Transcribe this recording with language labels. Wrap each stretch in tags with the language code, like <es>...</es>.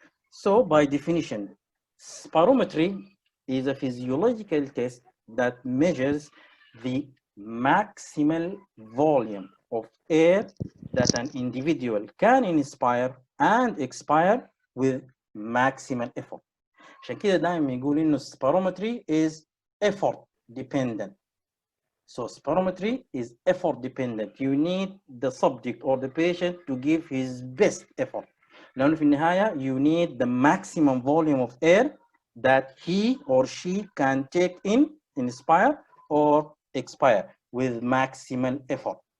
<en>So by definition, spirometry is a physiological test that measures the maximal volume of air that an individual can inspire and expire with maximal effort.</en> <ar>عشان كده دائما يقول إنه spirometry</ar> <en>is effort dependent. So spirometry is effort dependent. You need the subject or the patient to give his best effort.</en> <ar>لأنه في النهاية</ar> <en>you need the maximum volume of air that he or she can take in, inspire or expire with maximal effort.</en>